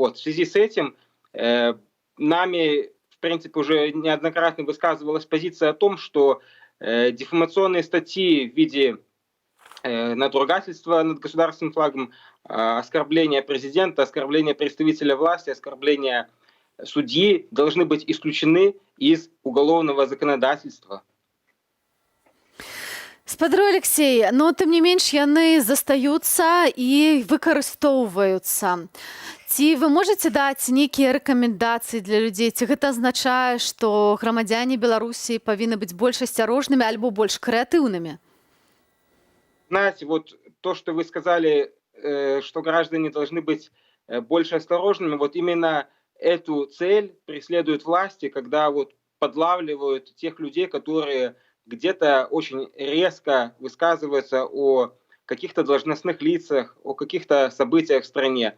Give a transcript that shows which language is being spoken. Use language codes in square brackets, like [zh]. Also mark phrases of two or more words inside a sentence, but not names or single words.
[ru] В связи с этим нами, в принципе, уже неоднократно высказывалась позиция о том, что дефамационные статьи в виде надругательства над государственным флагом, оскорбления президента, оскорбления представителя власти, оскорбления судьи должны быть исключены из уголовного законодательства. [be] Спадару Алексей, но тым не менш яны застаюцца і выкарыстоўваюцца. Ці вы можаце даць нейкія рэкамендацыі для людзей? Ці гэта азначае, што грамадзяне Беларусі павінны быць больш асцярожнымі альбо больш крэатыўнымі? [ru] Знаете, вот то, что вы сказали, что граждане должны быть больше осторожными, вот именно эту цель преследуют власти, когда вот подлавливают тех людей, которые где-то очень резко высказываются о каких-то должностных лицах, о каких-то событиях в стране.